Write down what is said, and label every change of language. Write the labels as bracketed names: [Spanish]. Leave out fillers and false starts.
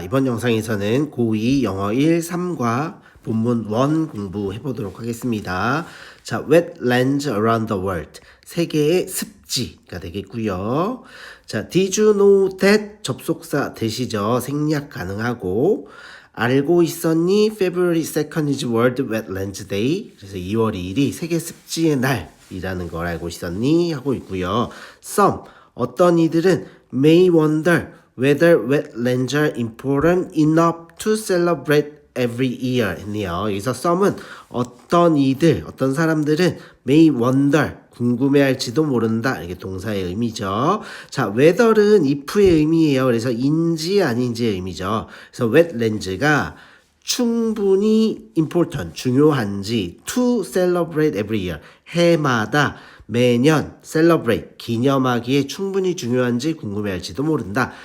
[Korean] 이번 영상에서는 고2 영어 1, 3과 본문 1 공부해 보도록 하겠습니다. [English] 자, wetlands around the world. [Korean] 세계의 습지가 되겠고요. [English] 자, did you know that [Korean] 접속사 되시죠? 생략 가능하고 알고 있었니? [English] February 2nd is World Wetlands Day. [Korean] 그래서 2월 2일이 세계 습지의 날이라는 걸 알고 있었니? 하고 있고요. [English] Some [Korean] 어떤 이들은 [English] may wonder whether wetlands are important enough to celebrate every year [Korean] 했네요. 여기서 some은 어떤 이들, 어떤 사람들은 [English] may wonder [Korean] 궁금해할지도 모른다. 이게 동사의 의미죠. 자, whether는 if의 의미예요. 그래서 인지 아닌지의 의미죠. 그래서 wetlands가 충분히 important, 중요한지 [English] to celebrate every year, [Korean] 해마다 매년 celebrate, 기념하기에 충분히 중요한지 궁금해할지도 모른다.